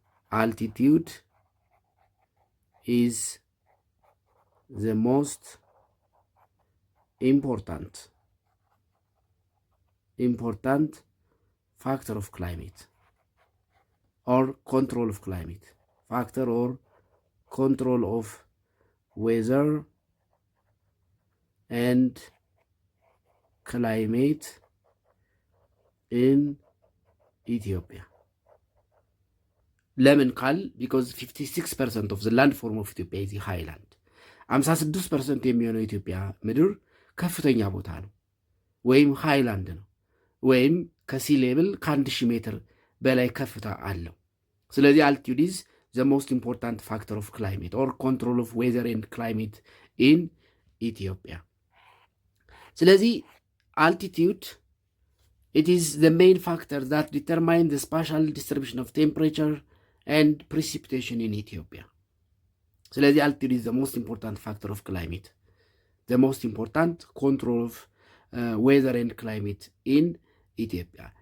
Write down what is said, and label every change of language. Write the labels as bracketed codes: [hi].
[en] altitude is the most important factor of climate or control of climate, factor or control of weather and climate in Ethiopia. [am] ለምን ካል [en] because 56% of the land form of Ethiopia is highland. [am] 56% የሚሆነው የኢትዮጵያ ምድር ከፍተኛ ቦታ ነው ወይም ሃይላንድ ነው ወይም ከሲ ሌቭል ከ1000 ሜትር በላይ ከፍታ አለው። ስለዚህ [en] altitude is the most important factor of climate or control of weather and climate in Ethiopia. [am] ስለዚህ [en] altitude, it is the main factor that determine the spatial distribution of temperature and precipitation in Ethiopia. [am] ስለዚህ [en] altitude is the most important factor of climate, the most important control of weather and climate in Ethiopia.